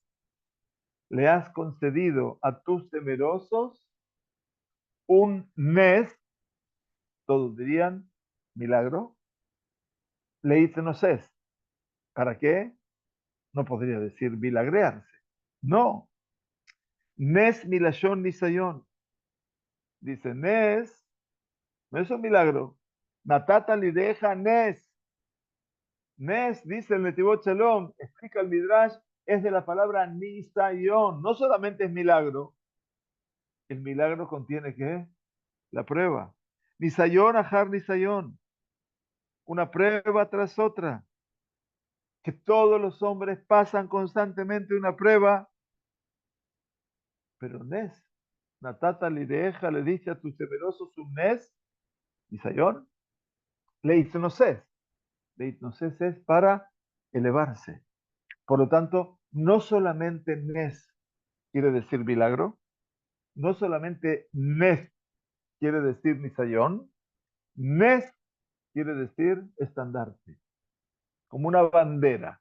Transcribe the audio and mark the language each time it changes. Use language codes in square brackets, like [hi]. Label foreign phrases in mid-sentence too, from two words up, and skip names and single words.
[es] Le has concedido a tus temerosos un nes, todos dirían, milagro, leitnoses. ¿Para qué? No podría decir milagrearse. No. [he] נס מלשון ניסיון. [es] Dice, Nes, no es un milagro. [he] נתת ליראיך נס. [es] Nes, dice el Netivot Shalom, explica el Midrash, es de la palabra nisayon. No solamente es milagro, el milagro contiene ¿qué? La prueba. [he] ניסיון אחר ניסיון. [es] Una prueba tras otra. Que todos los hombres pasan constantemente una prueba. Pero Nes, [he] נתת ליראיך, [es] le dice a tus temerosos un Nes, [he] ניסיון להתנוסס. [es] Leitnoses es para elevarse. Por lo tanto, no solamente Nes quiere decir milagro, no solamente Nes quiere decir Nisayón, Nes quiere decir estandarte, como una bandera.